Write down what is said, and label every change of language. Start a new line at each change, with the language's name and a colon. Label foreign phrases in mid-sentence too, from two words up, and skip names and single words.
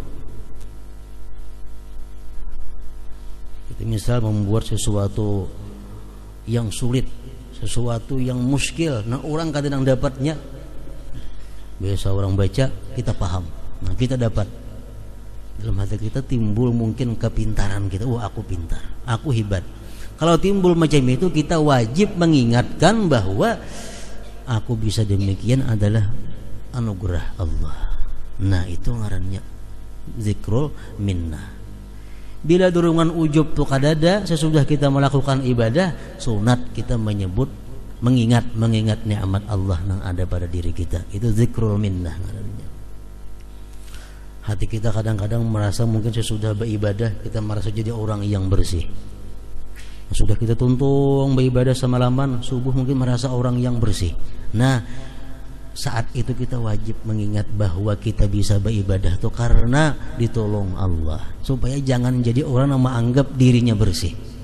Indonesian: Kita misal membuat sesuatu yang sulit, sesuatu yang muskil, nah orang kadang dapatnya, biasa orang baca kita paham, nah kita dapat, dalam hati kita timbul mungkin kepintaran kita, wah aku pintar, aku hebat. Kalau timbul macam itu, kita wajib mengingatkan bahwa aku bisa demikian adalah anugerah Allah. Nah itu ngarannya
Arabic: ذكر المنة.
Indonesian: Bila dorongan ujub tu kadada, sesudah kita melakukan ibadah, sunat kita menyebut, mengingat nikmat Allah yang ada pada diri kita. Itu
Arabic: ذكر المنة.
Indonesian: Hati kita kadang-kadang merasa mungkin sesudah beribadah kita merasa jadi orang yang bersih. Sudah kita tuntung beribadah semalaman, subuh mungkin merasa orang yang bersih. Nah, saat itu kita wajib mengingat bahwa kita bisa beribadah itu karena ditolong Allah, supaya jangan jadi orang yang menganggap dirinya bersih.